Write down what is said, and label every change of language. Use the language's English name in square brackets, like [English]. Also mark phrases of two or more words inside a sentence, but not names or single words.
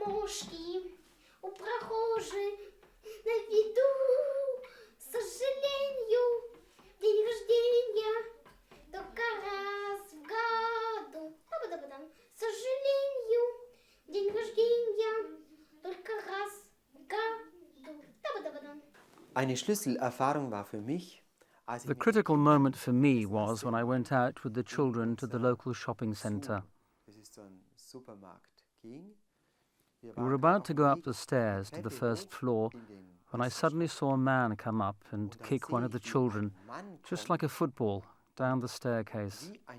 [Russian] дорожки у прохожих на виду. К сожалению, день рождения только раз в году. К сожалению, день рождения только раз в году. [German] Eine Schlüsselerfahrung war für mich, [English] The critical moment for me was when I went out with the children to the local shopping centre. We were about to go up the stairs to the first floor when I suddenly saw a man come up and kick one of the children, just like a football, down the staircase.